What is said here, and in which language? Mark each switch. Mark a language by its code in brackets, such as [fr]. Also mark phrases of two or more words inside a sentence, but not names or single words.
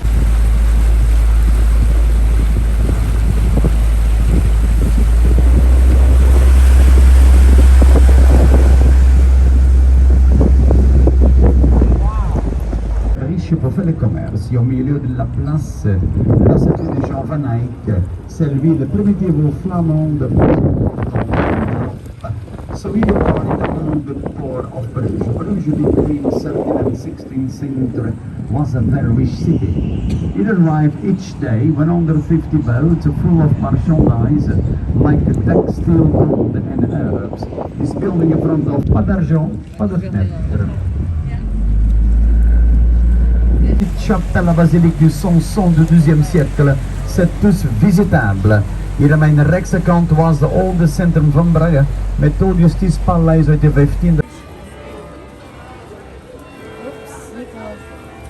[fr] Pour faire le commerce, au milieu de la place, la cité de Jean Van Eyck, c'est la ville primitive flamande. [en] So we are in the old port of Bruges. Bruges between 17th and 16th century was a very rich city. It arrived each day 150 boats full of merchandise like textile, gold and herbs. This building in front of [fr] pas d'argent, pas de fenêtre. Chapelle, la basilique du Samson du XIIe siècle, c'est tous visitable. [nl] Hier aan mijn rechterkant was de oude centrum van Brugge, met het Justitiepaleis uit de 15e.